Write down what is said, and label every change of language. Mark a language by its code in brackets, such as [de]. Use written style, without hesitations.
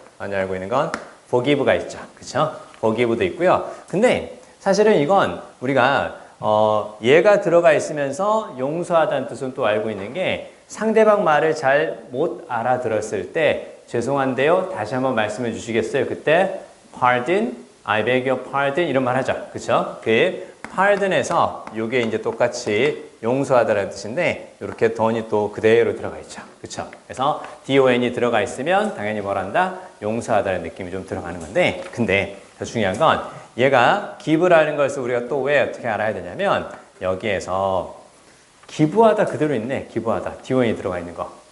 [ko] 많이 알고 있는 건 forgive가 있죠. 그쵸? forgive도 있고요. 근데 사실은 이건 우리가 얘가 들어가 있으면서 용서하다는 뜻은 또 알고 있는 게, 상대방 말을 잘 못 알아들었을 때 죄송한데요, 다시 한번 말씀해 주시겠어요? 그때 [en] pardon, I beg your pardon [ko] 이런 말 하죠. 그쵸? pardon에서 요게 이제 똑같이 용서하다라는 뜻인데, 이렇게 don이 또 그대로 들어가 있죠. 그쵸? 그래서 don이 들어가 있으면 당연히 뭘 한다? 용서하다는 느낌이 좀 들어가는 건데, 근데 더 중요한 건 얘가 기부라는 것을 우리가 또 왜 어떻게 알아야 되냐면, 여기에서 기부하다 그대로 있네. 기부하다. don이 들어가 있는 거.